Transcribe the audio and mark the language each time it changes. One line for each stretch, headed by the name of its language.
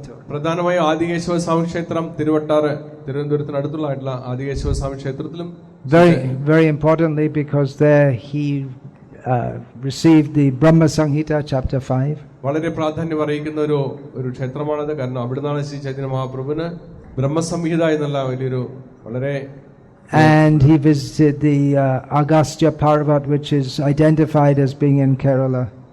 Malayalam: പ്രധാനമായും ആദികേശവ സ്വാമി ക്ഷേത്രം തിരുവട്ടാറ് തിരുവനന്തപുരത്തിനടുത്തുള്ള ആദികേശവ സ്വാമി ക്ഷേത്രത്തിലും
English: very importantly because there he received the Brahma Samhita chapter 5.
Malayalam: വളരെ പ്രാധാന്യം അറിയിക്കുന്ന ഒരു ക്ഷേത്രമാണത്. കാരണം അവിടുന്നാണ് ശ്രീ ചൈതന്യ മഹാപ്രഭുവിന് ബ്രഹ്മസംഹിത എന്നുള്ള വലിയൊരു വളരെ.
English: And he visited the Agastya Parvat which is identified as being in Kerala.